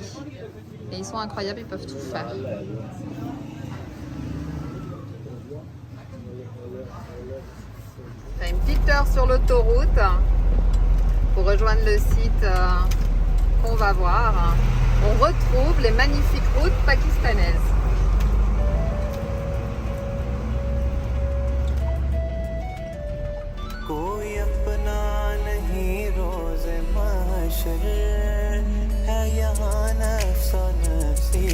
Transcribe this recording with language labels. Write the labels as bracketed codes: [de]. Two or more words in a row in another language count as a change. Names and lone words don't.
[fr] Et ils sont incroyables, ils peuvent tout faire. On a une petite heure sur l'autoroute pour rejoindre le site qu'on va voir. On retrouve les magnifiques routes pakistanaises. [ur] कोई अपना नहीं रोज़ महशर है यहाँ नफ्स नफ्सी